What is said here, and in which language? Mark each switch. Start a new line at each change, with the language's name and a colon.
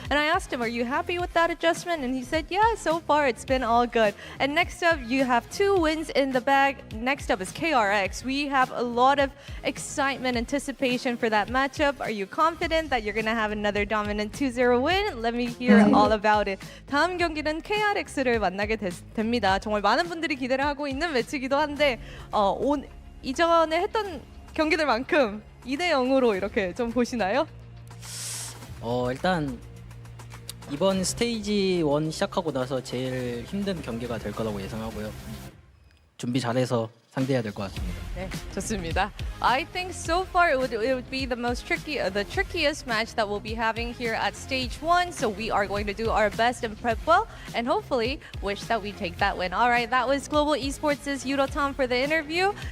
English: And I asked him, "Are you happy with that adjustment?" And he said, "Yeah, so far it's been all good." And next up, you have 2 wins in the bag. Next up is KRX. We have a lot of excitement, anticipation for that matchup. Are you confident that you're gonna have another dominant 2-0 win? Let me hear all about it.
Korean: 다음 경기는 KRX를 만나게 됩니다. 정말 많은 분들이 기대를 하고 있는 매치기도 한데 이전에 했던 경기들만큼 2대0으로 이렇게 좀 보시나요? 일단 이번 스테이지 1 시작하고 나서 제일 힘든 경기가 될 거라고 예상하고요. 준비 잘해서 상대해야 될 것 같습니다. 네, 좋습니다.
English: I think so far it would be the trickiest match that we'll be having here at stage 1. So we are going to do our best and prep well, and hopefully wish that we take that win. All right, that was Global Esports' Yudotan for the interview.